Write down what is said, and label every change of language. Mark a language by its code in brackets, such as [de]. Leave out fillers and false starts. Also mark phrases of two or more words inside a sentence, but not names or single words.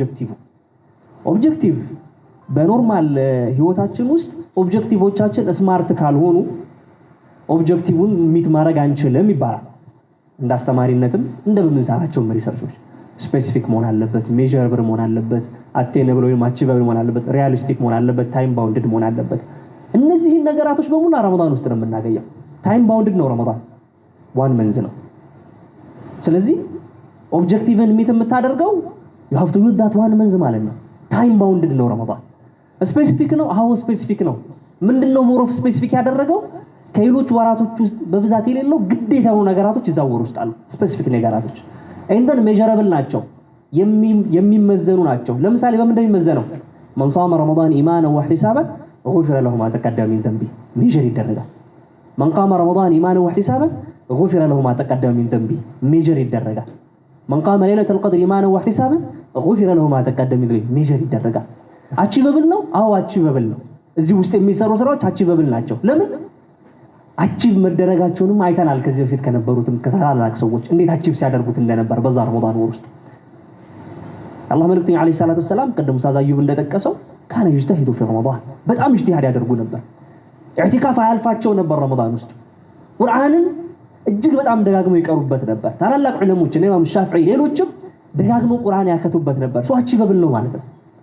[am] ኦብጀክቲቭ በኖርማል ህይወታችን ውስጥ ኦብጀክቲቮቻችን ስማርት ካልሆኑ [en] objective meet [am] ማድረግ አንችልም ይባላል። እንዳስተማሪነትም እንደምንሰራቸው ሪሰርቾች ስፔሲፊክ መሆን አለበት፣ ሜዠረብል መሆን አለበት፣ አቴነብል ወይም አቺቨብል መሆን አለበት፣ ሪያሊስቲክ መሆን አለበት፣ [en] time bounded [am] መሆን አለበት። እነዚህን ነገራቶች በሙሉ ረመዳን ውስጥ ነው የምናገኘው። [en] time bounded [am] ነው ረመዳን፣ [en] one month [am] ነው። ስለዚህ [en] objective meet [am] የምታደርገው [en] you have to use that one [am] መንዝ ማለት ነው። [en] time bounded [am] ነው ረመዳን። ስፔሲፊክ ነው። አዎ ስፔሲፊክ ነው። ምንድነው [en] more of specific [am] ያደረገው? ከሌሎች ወራቶች ውስጥ በብዛት የሌለው ግዴታ የሆኑ ነገራቶች እዛው ወር ውስጥ አሉ። ስፔሲፊክ ነገራቶች እንደን ሜዠረብል ናቸው፣ የሚመዘኑ ናቸው። ለምሳሌ በምን እንደሚመዘነው [ar] من صام رمضان ايمانا واحتسابا غفر له ما تقدم من ذنبه [am] ሜዠር ይደረጋል። [ar] من قام رمضان ايمانا واحتسابا غفر له ما تقدم من ذنبه [am] ሜዠር ይደረጋል። [ar] من قام ليلة القدر ايمانا واحتسابا غفر له ما تقدم من ذنبه [am] ሜዠር ይደረጋል። አቺቨብል ነው። አዎ አቺቨብል ነው። እዚህ ውስጥ የሚሰሩ ስራዎች አቺቨብል ናቸው። ለምን አቺቭ መደረጋቸውንም አይተናል። ከዚህ በፊት ከነበሩትም ከታላላቅ ሰዎች እንዴት አቺቭ ሲያደርጉት እንደነበር በዛ ረመዳን ወር ውስጥ አላህ መልእክተኛ [ar] عليه الصلاة السلام [am] ቀደም ኡስታዝ አዩብ እንደጠቀሰው [ar] كان يجتهد في رمضان [am] በጣም ኢጅቲሃድ ያደርጉ ነበር። ኢዕቲካፍ አያልፋቸው ነበር ረመዳን ውስጥ። ቁርአንን እጅግ በጣም ደጋግመው ይቀሩበት ነበር። ታላላቅ ዑለሞች እነ ኢማም ሻፊዒ ሌሎችም ደጋግመው ቁርአን ያከቱበት ነበር። ሶ አቺቨብል ነው ማለት ነው።